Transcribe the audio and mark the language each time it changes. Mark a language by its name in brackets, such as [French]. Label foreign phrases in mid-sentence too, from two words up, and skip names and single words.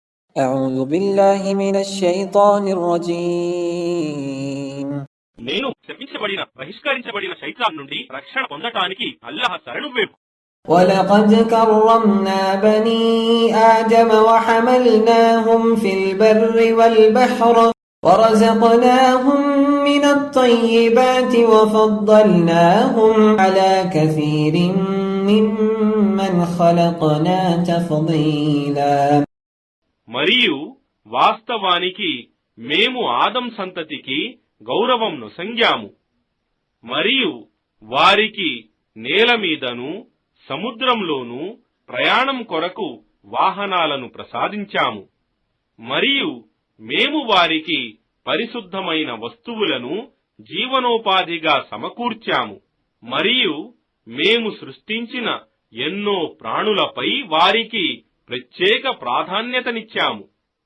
[Arabic] أعوذ بالله من الشيطان الرجيم. [Telugu] నేను శపించబడిన బహిష్కరించబడిన శైతాన్ నుండి రక్షణ పొందటానికి అల్లాహ్ శరణు వేపు. [Arabic] ولقد كرمنا بني آدم وحملناهم في البر والبحر ورزقناهم من الطيبات وفضلناهم على كثير ممن خلقنا تفضيلا. [Telugu] మరియు వాస్తవానికి మేము ఆదం సంతతికి గౌరవంను సంజ్ఞాము మరియు వారికి నేల మీదను సముద్రంలోనూ ప్రయాణం కొరకు వాహనాలను ప్రసాదించాము మరియు మేము వారికి పరిశుద్ధమైన వస్తువులను జీవనోపాధిగా సమకూర్చాము మరియు మేము సృష్టించిన ఎన్నో ప్రాణులపై వారికి ప్రత్యేక ప్రాధాన్యతనిచ్చాము.